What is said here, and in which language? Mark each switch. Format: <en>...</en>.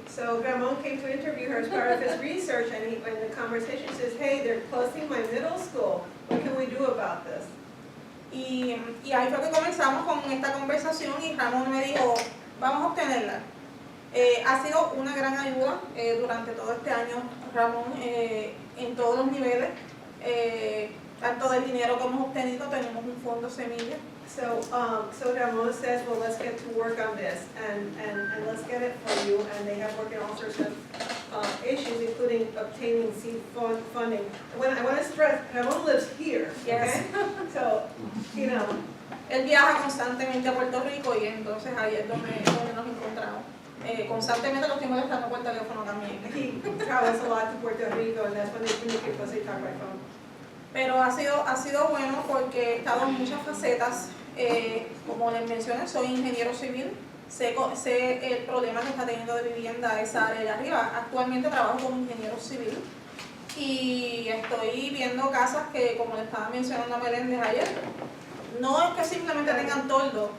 <en>So Ramon came to interview her as part of his research, and in the conversation says, hey, they're closing my middle school. What can we do about this?</en> <es>Y ahí fue que comenzamos con esta conversación y Ramón me dijo, vamos a obtenerla. Ha sido una gran ayuda durante todo este año, Ramón, en todos los niveles, tanto del dinero que hemos obtenido, tenemos un fondo semilla.</es> <en>So Ramon says, well, let's get to work on this, and let's get it for you, and they have worked on all sorts of issues, including obtaining seed funding. I want to stress, Ramon lives here, okay? Yes. So, you know.</en> <es>Él viaja constantemente a Puerto Rico y entonces ahí es donde nos encontramos. Constantemente lo estoy molestando por teléfono también.</es> <en>He travels a lot to Puerto Rico, and that's when they communicate because they talk by phone.</en> <es>Pero ha sido bueno porque he estado en muchas facetas. Como les mencioné, soy ingeniero civil. Sé el problema que está teniendo de vivienda esa área de arriba. Actualmente trabajo como ingeniero civil y estoy viendo casas que, como le estaba mencionando a Meléndez ayer, no es que simplemente tengan toldo.</es>